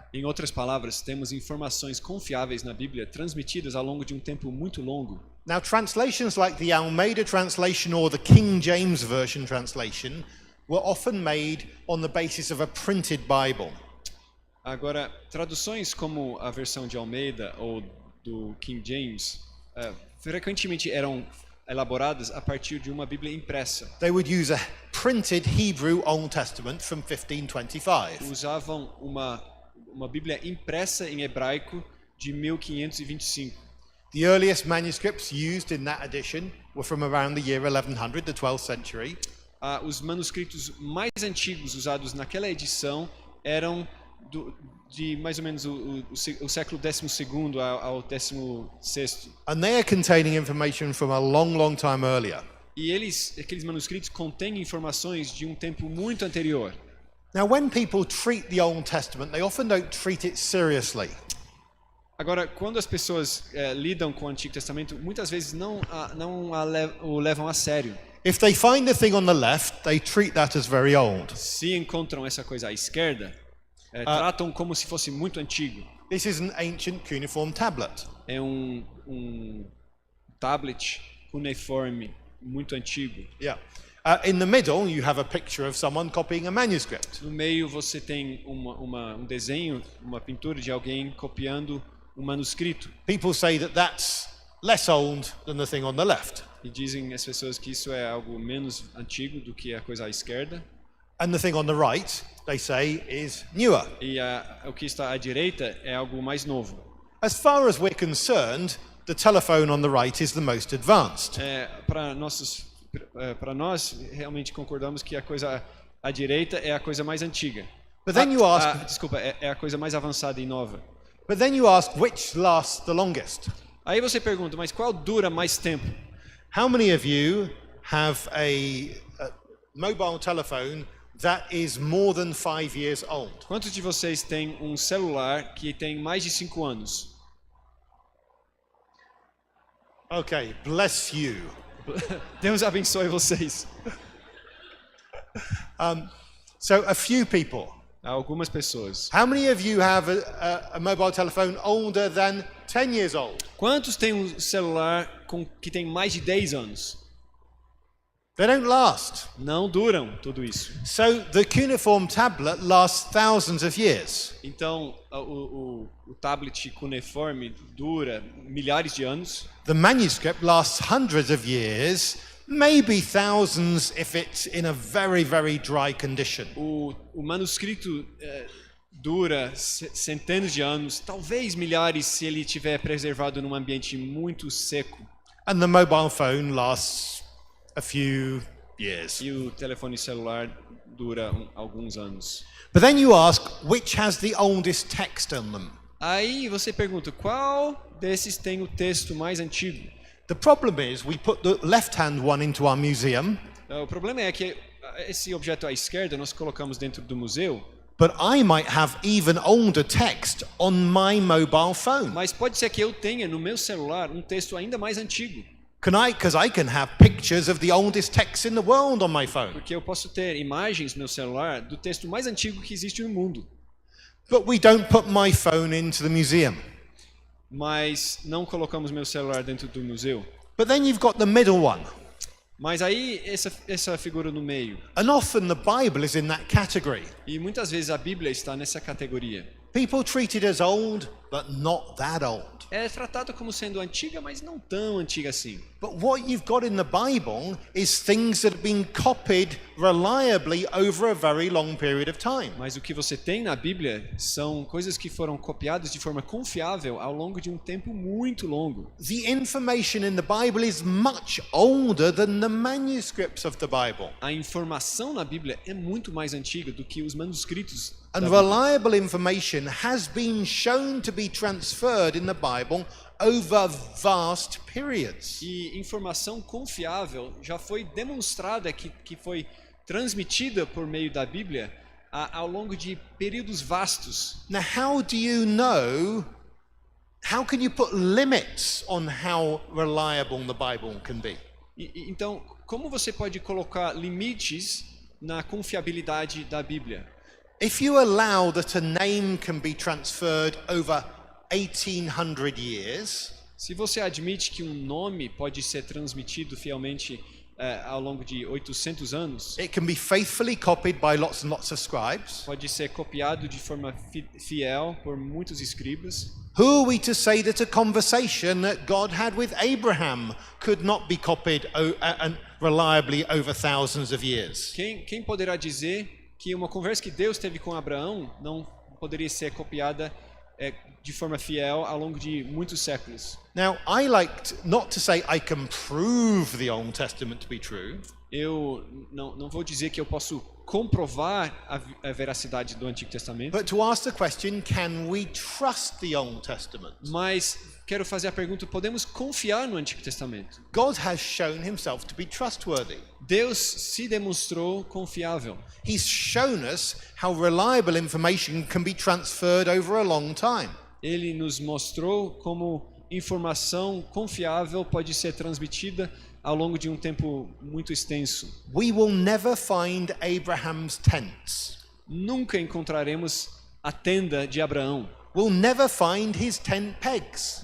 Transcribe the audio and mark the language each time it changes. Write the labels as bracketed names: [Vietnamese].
[Portuguese] Em outras palavras, temos informações confiáveis na Bíblia transmitidas ao longo de um tempo muito longo. [English] Now, translations like the Almeida translation or the King James Version translation were often made on the basis of a printed Bible. [Portuguese] Agora, traduções como a versão de Almeida ou do King James frequentemente eram elaboradas a partir de uma Bíblia impressa. [English] They would use a printed Hebrew Old Testament from 1525. [Portuguese] Usavam uma Bíblia impressa em hebraico de 1525. [English] The earliest manuscripts used in that edition were from around the year 1100, the 12th century. [Portuguese] Os manuscritos mais antigos usados naquela edição eram de mais ou menos o século XII ao XVI. [English] And they are containing information from a long, long time earlier. [Portuguese] E aqueles manuscritos contêm informações de um tempo muito anterior. [English] Now, when people treat the Old Testament, they often don't treat it seriously. [Portuguese] Agora, quando as pessoas lidam com o Antigo Testamento, muitas vezes não o levam a sério. [English] If they find the thing on the left, they treat that as very old. [Portuguese] Se encontram essa coisa à esquerda, tratam como se fosse muito antigo. [English] This is an ancient cuneiform tablet. [Portuguese] É um tablet cuneiforme muito antigo. [English] Yeah. In the middle, you have a picture of someone copying a manuscript. [Portuguese] No meio você tem um desenho, uma pintura de alguém copiando um manuscrito. [English] People say that that's less old than the thing on the left. [Portuguese] E dizem as pessoas que isso é algo menos antigo do que a coisa à esquerda. [English] And the thing on the right, they say, is newer. [Portuguese] E o que está à direita é algo mais novo. [English] As far as we're concerned, the telephone on the right is the most advanced. [Portuguese] Para nós, realmente concordamos que a coisa à direita é a coisa mais antiga. [English] But then you ask, [Portuguese] Desculpa, é a coisa mais avançada e nova. [English] but then you ask which lasts the longest. [Portuguese] Aí você pergunta, mas qual dura mais tempo? [English] How many of you have a mobile telephone that is more than 5 years old? [Portuguese] Quantos de vocês têm um celular que tem mais de 5 anos? [English] Okay, bless you. [Portuguese] Deus abençoe vocês. [English] So a few people. [Portuguese] Algumas pessoas. [English] How many of you have a mobile telephone older than 10 years old? [Portuguese] Quantos têm um celular que tem mais de 10 anos? [English] They don't last. [Portuguese] Não duram tudo isso. [English] So the cuneiform tablet lasts thousands of years. [Portuguese] Então, o tablet cuneiforme dura milhares de anos. [English] The manuscript lasts hundreds of years, maybe thousands if it's in a very, very dry condition. [Portuguese] O manuscrito dura centenas de anos, talvez milhares se ele estiver preservado num ambiente muito seco. [English] And the mobile phone lasts a few years. [Portuguese] E o telefone celular dura alguns anos. [English] But then you ask, which has the oldest text on them? [Portuguese] Aí você pergunta, qual desses tem o texto mais antigo? [English] The problem is we put the left-hand one into our museum, [Portuguese] O problema é que esse objeto à esquerda nós colocamos dentro do museu, [English] but I might have even older text on my mobile phone. [Portuguese] mas pode ser que eu tenha no meu celular um texto ainda mais antigo. [English] Because I can have pictures of the oldest text in the world on my phone. [Portuguese] Porque eu posso ter imagens no meu celular do texto mais antigo que existe no mundo. [English] But we don't put my phone into the museum. [Portuguese] Mas não colocamos meu celular dentro do museu. [English] But then you've got the middle one. [Portuguese] Mas aí essa figura no meio. [English] And often the Bible is in that category. [Portuguese] E muitas vezes a Bíblia está nessa categoria. [English] People treat it as old, but not that old. [Portuguese] É tratada como sendo antiga, mas não tão antiga assim. [English] But what you've got in the Bible is things that have been copied reliably over a very long period of time. [Portuguese] Mas o que você tem na Bíblia são coisas que foram copiadas de forma confiável ao longo de um tempo muito longo. [English] The information in the Bible is much older than the manuscripts of the Bible. [Portuguese] A informação na Bíblia é muito mais antiga do que os manuscritos. [English] And reliable information has been shown to be transferred in the Bible over vast periods. [Portuguese] E informação confiável já foi demonstrada que foi transmitida por meio da Bíblia ao longo de períodos vastos. [English] Now, how do you know? How can you put limits on how reliable the Bible can be? [Portuguese] Então, como você pode colocar limites na confiabilidade da Bíblia? [English] If you allow that a name can be transferred over 1800 years, [Portuguese] se você admite que um nome pode ser transmitido fielmente ao longo de 800 anos, [English] it can be faithfully copied by lots and lots of scribes. [Portuguese] pode ser copiado de forma fiel por muitos escribas. [English] Who are we to say that a conversation that God had with Abraham could not be copied reliably over thousands of years? [Portuguese] Quem poderá dizer que uma conversa que Deus teve com Abraão não poderia ser copiada de forma fiel ao longo de muitos séculos. [English] Now, I like not to say I can prove the Old Testament to be true, [Portuguese] Eu não vou dizer que eu posso comprovar a veracidade do Antigo Testamento, [English] but to ask the question, can we trust the Old Testament? [Portuguese] mas quero fazer a pergunta: podemos confiar no Antigo Testamento? [English] God has shown himself to be trustworthy. [Portuguese] Deus se demonstrou confiável. [English] He's shown us how reliable information can be transferred over a long time. [Portuguese] Ele nos mostrou como informação confiável pode ser transmitida ao longo de um tempo muito extenso. [English] We will never find Abraham's tents. [Portuguese] Nunca encontraremos a tenda de Abraão. [English] We'll never find his tent pegs.